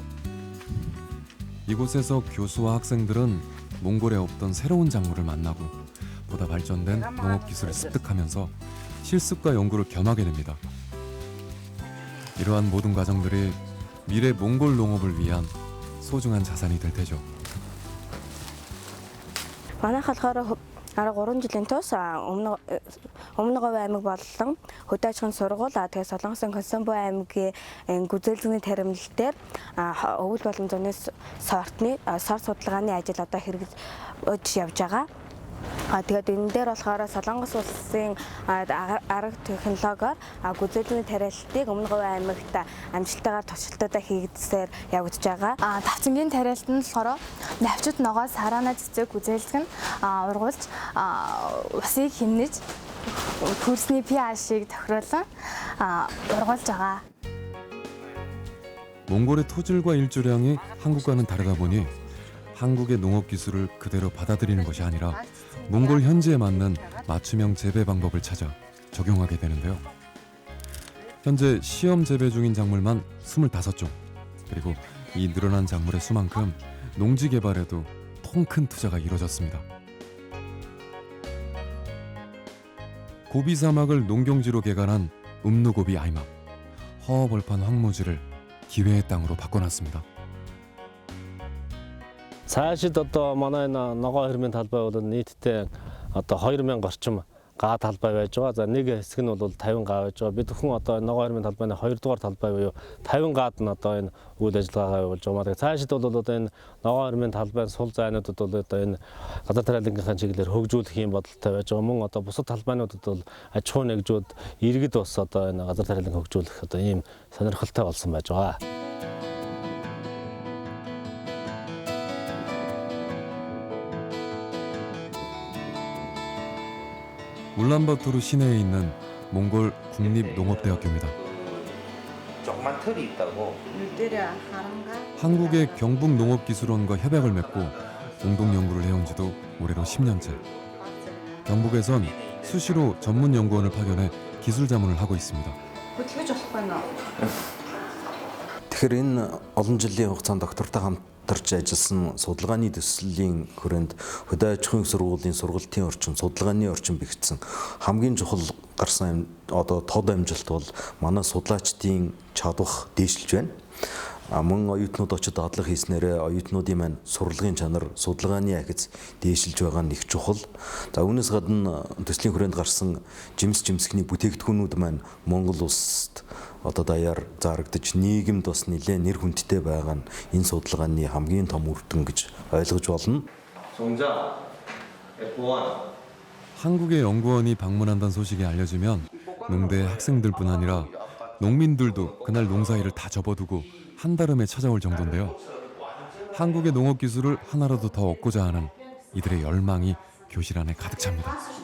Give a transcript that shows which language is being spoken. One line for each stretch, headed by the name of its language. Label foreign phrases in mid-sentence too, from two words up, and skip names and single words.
Korean: 이곳에서 교수와 학생들은 몽골에 없던 새로운 작물을 만나고 보다 발전된 농업 기술을 습득하면서 실습과 연구를 겸하게 됩니다. 이러한 모든 과정들이 미래 몽골 농업을 위한 소중한 자산이 될 테죠.
Mongolian: Манайх болохоор 3 жилийн турш өмнөговь аймаг болон хөдөө аж ахуйн сургууль тэгээ Солонгосын Консомбо аймгийн гүзээлжний таримлалтээр өвөл боломжны сорт судалгааны ажил одоо хэрэгжиж явж байгаа. Тэгээд энэ дээр болохоор Солонгос улсын арга технологиор гүзэлний тариалтыг Өмнө Говь аймагт амжилттайгаар туршилтуудаа хийгдсээр явагдаж байгаа. Давцангийн тариалт нь болохоор навчит ногоо сараана цэцэг гүзэлцэг нь ургуулж усыг хэмнэж хөрсний pH-ийг тохируулан ургуулж байгаа.
Korean: 몽골의 토질과 일조량이 한국과는 다르다 보니 한국의 농업 기술을 그대로 받아들이는 것이 아니라 몽골 현지에 맞는 맞춤형 재배 방법을 찾아 적용하게 되는데요. 현재 시험 재배 중인 작물만 25종. 그리고 이 늘어난 작물의 수만큼 농지 개발에도 통큰 투자가 이뤄졌습니다. 고비 사막을 농경지로 개간한 음누고비 아이막. 허허벌판 황무지를 기회의 땅으로 바꿔놨습니다.
Mongolian: Цаашид одоо манай энэ ногоо хэрмийн талбай бол нийтдээ одоо 2000 орчим га талбай байж байгаа. За нэг хэсэг нь бол 50 га байж байгаа. Бид хүн одоо ногоо хэрмийн талбайны 2 дугаар талбай буюу 50 гаад нь одоо энэ үйл ажиллагаагаа явуулж байгаа. Тэгэхээр цаашид бол одоо энэ ногоо хэрмийн талбайн сул зайнуудад бол одоо энэ газар тариалангийнхаа чиглэлээр хөгжүүлэх юм бодолтой байж байгаа. Мөн одоо бусад талбайнуудад бол аж ахуй нэгжүүд иргэд бас одоо энэ газар тариаланг хөгжүүлэх одоо ийм сонирхолтой болсон байж байгаа.
Korean: 울란바토르 시내에 있는 몽골 국립농업대학교입니다. 조그만 털이 있다고. 한국의 경북농업기술원과 협약을 맺고 공동 연구를 해온 지도 올해로 10년째. 경북에선 수시로 전문 연구원을 파견해 기술 자문을 하고 있습니다.
Mongolian: Тэгэхээр энэ олон жилийн хугацаанд доктортой хамтарч ажилласан судалгааны төслийн хүрээнд хөдөө аж ахуйн сургуулийн сургалтын орчин, судалгааны орчин бэхжсэн хамгийн чухал гарсан одоо тод амжилт бол манай судлаачдын чадвар дээшилж байна. Мөн оюутнууд очиж дадлаг хийснээрээ оюутнуудын маань сурлагын чанар, судалгааны ахиц дээшилж байгаа нь их чухал. За үүнээс гадна төслийн хүрээнд гарсан жимсхний бүтээгдэхүүнүүд маань Монгол улсад одоо даяар зарагдаж нийгэмд бас нэлээд нэр хүндтэй байгаа нь энэ судалгааны хамгийн том үр дүн гэж ойлгож болно.
Korean: 한국의 연구원이 방문한다는 소식이 알려지면 농대 학생들뿐 아니라 농민들도 그날 농사일을 다 접어두고 한달음에 찾아올 정도인데요. 한국의 농업 기술을 하나라도 더 얻고자 하는 이들의 열망이 교실 안에 가득 찹니다.